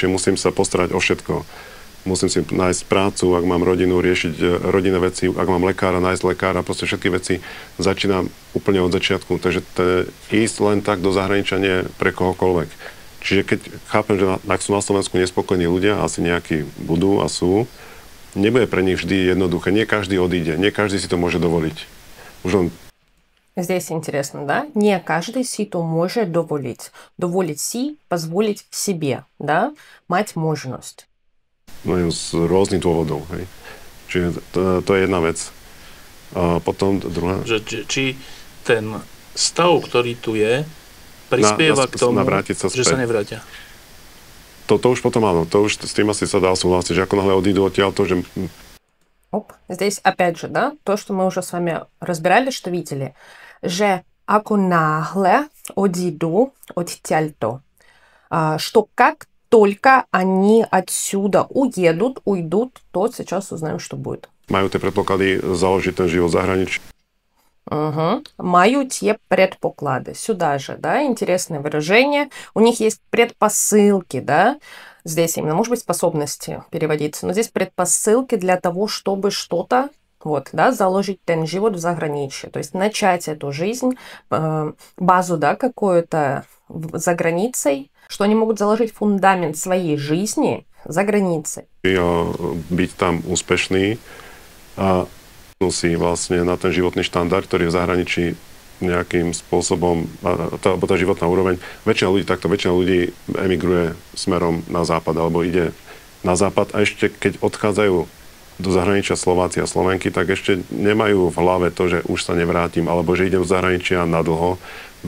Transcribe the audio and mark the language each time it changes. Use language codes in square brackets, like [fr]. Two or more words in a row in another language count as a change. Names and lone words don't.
[sk] Čiže musím sa postarať o všetko. Musím si nájsť prácu, ak mám rodinu, riešiť rodinné veci, ak mám lekára, nájsť lekára, proste všetky veci začínam úplne od začiatku. Takže ísť len tak do zahraničia nie je pre kohokoľvek. Čiže keď chápem, že ak sú na Slovensku nespokojní ľudia, asi nejakí budú a sú, nebude pre nich vždy jednoduché. Nie každý odíde, nie každý si to môže dovoliť. Už len [ru] Здесь интересно, да? Не каждый [sk] si to môže dovoliť. Dovoliť si, [ru] позволить себе, да? [sk] Мать možnosť. No z rôznych dôvodov, hej. Čiže to je jedna vec. A potom druhá. Či ten stav, ktorý tu je, prispieva k tomu, že sa nevrátia. To už potom áno. To už s tým asi sa dá súhlasiť, že ako náhle odídu odtiaľ to, že... [ru] Здесь опять же, да, то, что мы уже с вами разбирали, что видели, [sk] že ako náhle odídu odtiaľto, [ru] что как только они отсюда уйдут, то сейчас узнаем, что будет. [sk] Majú tie predpoklady založiť ten život v zahraničí. Majú tie предпоклады. [ru] Сюда же, да, интересное выражение. У них есть предпосылки, да. Здесь именно, может быть, способности переводиться, но здесь предпосылки для того, чтобы что-то вот, да, заложить [sk] ten život v zahraničí, [ru] то есть начать эту жизнь, базу, да, какую-то за границей, что они могут заложить фундамент своей жизни за границей. [sk] Byť tam úspešný a si vlastne na ten životný štandard, ktorý je v zahraničí nejakým spôsobom, alebo tá životná úroveň. Väčšina ľudí emigruje smerom na západ, alebo ide na západ a ešte keď odchádzajú do zahraničia Slováci a Slovenky, tak ešte nemajú v hlave to, že už sa nevrátim, alebo že idem do zahraničia na dlho.